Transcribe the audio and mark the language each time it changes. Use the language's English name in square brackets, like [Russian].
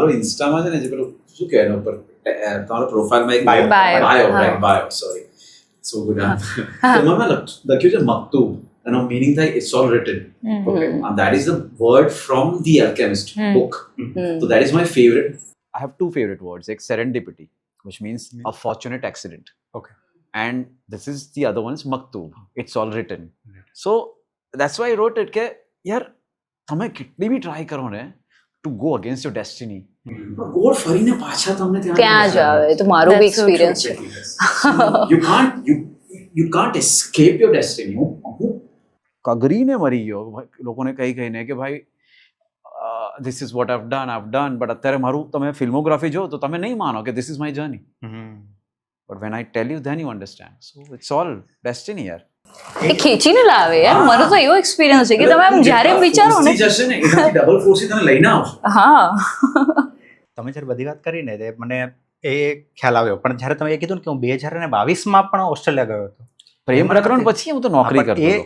[Gujarati] મારો ઇન્સ્ટામાં છે ને જે પેલું શું કહેવાય એના ઉપર તમારો પ્રોફાઇલમાં એક બાયો સોરી સો ગુડ એમાં લખ્યું છે મકતૂબ એનો મીનિંગ થાય [English] It's all written okay and that is the word from the Alchemist book so that is my favorite. I have two favorite words, like serendipity, which means a fortunate accident. Okay. And this is the other one is maktoob. It's all written. So that's why I wrote it [Gujarati] કે યાર તમે કેટલી બી try કરો ને [English] to go against your destiny. [Gujarati] ગોળ ફરીને પાછા તમને ત્યાં જ આવે તો મારો બી એક્સપિરિયન્સ છે. [English] you can't escape your destiny. [Gujarati] કગરીને મરી ગયો લોકોને કહીને કે ભાઈ [English] this is what I've done but [Gujarati] અત્યારે મારું તમે ફિલ્મોગ્રાફી જો તો તમે નહીં માનો કે [English] this is my journey but when I tell you then you understand so it's all destiny યાર. [Gujarati] એ ખેંચીને લાવે યાર મને તો એવો એક્સપિરિયન્સ છે કે તમે આમ જ્યારે વિચારો ને જશે ને એનાથી ડબલ ફોર્સ તમે લઈને આવશો. હા તમે જ્યારે બધી વાત કરીને તે મને એ ખ્યાલ આવ્યો પણ જ્યારે તમે એ કીધું ને કે હું 2022માં પણ ઓસ્ટ્રેલિયા ગયો હતો પ્રેમ પ્રકરણ પછી હું તો નોકરી કરતો